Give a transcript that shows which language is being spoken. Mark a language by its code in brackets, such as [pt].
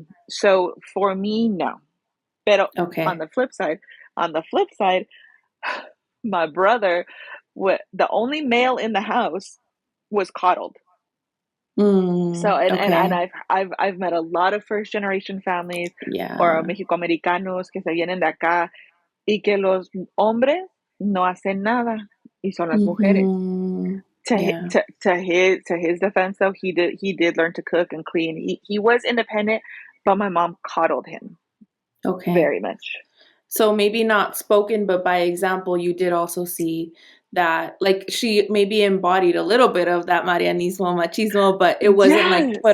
[en] So for me, no. But on Okay. the flip side, on the flip side, my brother, the only male in the house, was coddled. So and Okay. I've met a lot of first generation families or Yeah. [es] mexicoamericanos que se vienen de acá y que los hombres no hacen nada y son las mujeres. [en] Mhm. Yeah. To his defense though, he did learn to cook and clean. He was independent, but my mom coddled him Okay. very much. So maybe not spoken, but by example, you did also see that, like, she maybe embodied a little bit of that Marianismo machismo, but it wasn't like put